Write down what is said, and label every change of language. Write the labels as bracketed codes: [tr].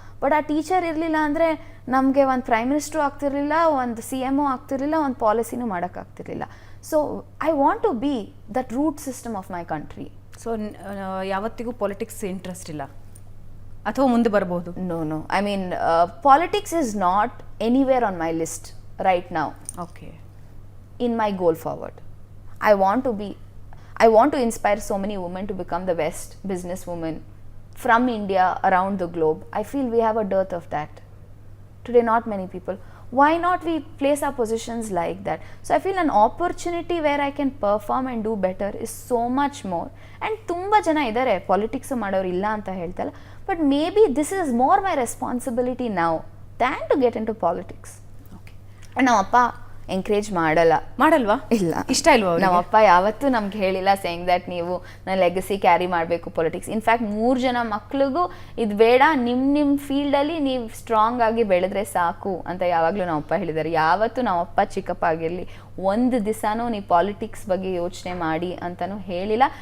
[kn] But ಆ teacher ಇರಲಿಲ್ಲ ಅಂದರೆ ನಮಗೆ ಒಂದು ಪ್ರೈಮ್ ಮಿನಿಸ್ಟ್ರು ಆಗ್ತಿರ್ಲಿಲ್ಲ, ಒಂದು CMO ಆಗ್ತಿರ್ಲಿಲ್ಲ, ಒಂದು ಪಾಲಿಸಿನೂ ಮಾಡೋಕ್ಕಾಗ್ತಿರ್ಲಿಲ್ಲ. [en] So I want to be that root system of my country. [kn] So ಯಾವತ್ತಿಗೂ ಪಾಲಿಟಿಕ್ಸ್ ಇಂಟ್ರೆಸ್ಟ್ ಇಲ್ಲ ಅಥವಾ ಮುಂದೆ ಬರ್ಬೋದು? [en] No. I mean politics is not anywhere on my list right now. Okay. In my goal forward, I want to inspire so many women to become the best business women from India around the globe. I feel we have a dearth of that today. Not many people. Why not we place our positions like that? So I feel an opportunity where I can perform and do better is so much more. And [kn] ತುಂಬಾ ಜನ ಇದ್ದಾರೆ politics ಮಾಡೋರು ಇಲ್ಲ ಅಂತ ಹೇಳ್ತಲ್ಲ, [en] but maybe this is more my responsibility now than to get into politics. [kn] ನಮ್ಮಪ್ಪ encourage ಮಾಡಲ್ವಾ? ಇಲ್ಲ, ಇಷ್ಟ ಇಲ್ವಾ? ನಮ್ಮಪ್ಪ ಯಾವತ್ತೂ ನಮ್ಗೆ ಹೇಳಿಲ್ಲ [en] saying that [kn] ನೀವು ನನ್ನ ಲೆಗಸಿ ಕ್ಯಾರಿ ಮಾಡಬೇಕು ಪೊಲಿಟಿಕ್ಸ್. ಇನ್ಫ್ಯಾಕ್ಟ್ 3 ಜನ ಮಕ್ಳಿಗೂ ಇದು ಬೇಡ, ನಿಮ್ಮ ಫೀಲ್ಡಲ್ಲಿ ನೀವು ಸ್ಟ್ರಾಂಗ್ ಆಗಿ ಬೆಳೆದ್ರೆ ಸಾಕು ಅಂತ ಯಾವಾಗಲೂ ನಮ್ಮಪ್ಪ ಹೇಳಿದ್ದಾರೆ. ಯಾವತ್ತೂ ನಮ್ಮಪ್ಪ ಚಿಕ್ಕಪ್ಪ ಆಗಿರಲಿ ಒಂದು ದಿವಸನೂ ನೀವು ಪಾಲಿಟಿಕ್ಸ್ ಬಗ್ಗೆ ಯೋಚನೆ ಮಾಡಿ ಅಂತಲೂ ಹೇಳಿಲ್ಲ.